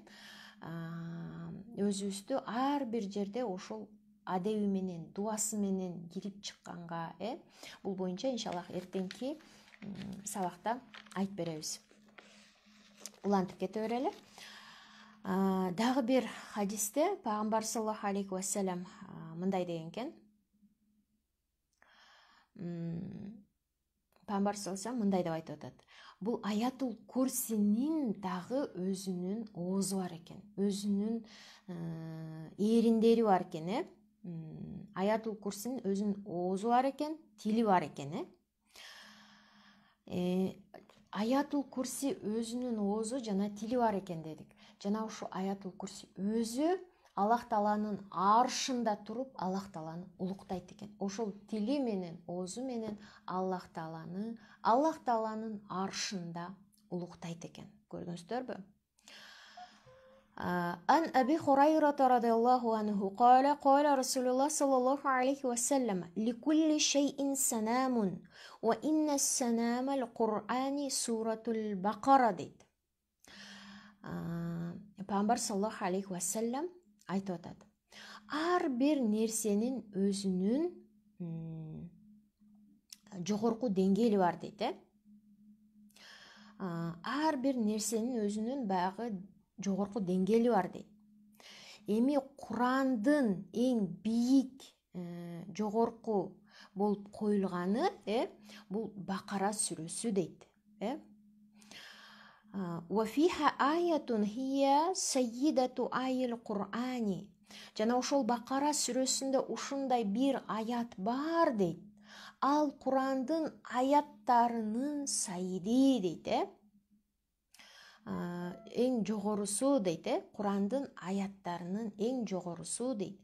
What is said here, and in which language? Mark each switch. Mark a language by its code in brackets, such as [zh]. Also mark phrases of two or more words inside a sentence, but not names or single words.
[ky] Өзүбүздү ар бир жерде ошол адеби менен, дуасы менен кирип чыкканга, бул боюнча иншаллах эртеңки сабакта айтып беребиз. Улантып кете берели. Дагы бир хадисте Пайгамбар [ar] صلى الله عليه وسلم [ky] мындай деген экен. Пайгамбар [ar] صلى الله عليه وسلم [ky] мындай деп айтып атат. Бул аятул курсинин дагы өзүнүн оозу бар экен. Өзүнүн эриндери бар экен, Аятул курсинин өзүнүн оозу бар экен, тили бар экен, Аятул курси өзүнүн оозу жана тили бар экен дедик. Жана ушу аятул курси өзү Аллах Тааланын аршында туруп, Аллах Тааланы улуктайт экен. Ошол тили менен, оозу менен Аллах Тааланын аршында улуктайт экен. Көрдүңүздөрбү? [ar] عن أبي هريرة رضي الله عنه قال رسول الله صلى الله عليه وسلم لكل شيء سنام وإن سنام القرآن سورة البقرة дейт. [ky] Пайгамбар [ar] صلى الله عليه وسلم [ky] айтып атат. Ар бир нерсенин өзүнүн жогорку деңгээли бар дейт, Ар бир нерсенин өзүнүн баягы жогорку деңгээли бар дейт. Эми Курандын эң бийик жогорку болуп коюлганы, бул Бакара сүрөсү дейт. [ar] وفيها آية هي سيدة آي القرآن. [ky] Жана ошол Бакара сүрөсүндө ушундай бир аят бар дейт. Ал Курандын аяттарынын сайиди дейт, эң жогорусу дейт, Курандын аяттарынын эң жогорусу дейт.